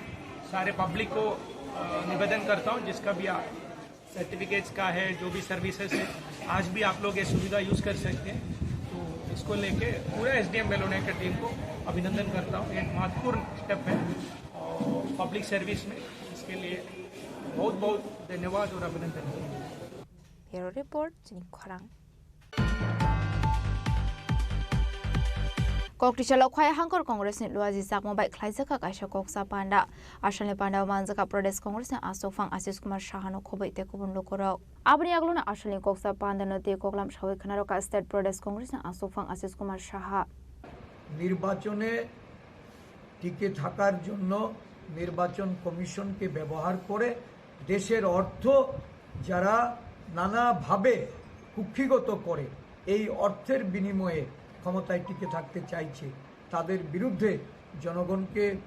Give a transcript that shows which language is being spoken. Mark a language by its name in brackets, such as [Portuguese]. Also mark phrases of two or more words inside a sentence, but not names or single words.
[Hindi] सारे पब्लिक को निवेदन करता हूँ, जिसका भी सर्टिफिकेट्स का है, जो भी सर्विसेज है, आज भी आप लोग ये सुविधा यूज़ कर सकते हैं। तो इसको लेके पूरा SDM बेलोनिया की टीम को अभिनंदन करता हूँ। एक महत्वपूर्ण स्टेप है और [English] public service [Hindi] में, इसके लिए बहुत बहुत धन्यवाद और अभिनंदन। [English] bureau report [Hindi] चिनी खोरांग। [Kok Borok] Koktisha Lokhaya Hankor Congress ni Luazi Sakmo by Klaisaka Kaisha Koksa Panda, Ashane Panda Manzaka Pradesh Congress and Asofang Asis Kumar Shahano Kobe Tekubun Lokoro. Abniagluna Ashane Koksa Panda no Te Koklam Shawi Kanaroka State Pradesh Congress and Asofang Asis Kumar Shaha. [Bangla] নির্বাচনে টিকে থাকার জন্য নির্বাচন কমিশনকে ব্যবহার করে দেশের অর্থ যারা নানাভাবে কুক্ষিগত করে এই অর্থের বিনিময়ে ক্ষমতায় টিকে থাকতে চাইছে, তাদের বিরুদ্ধে জনগণকে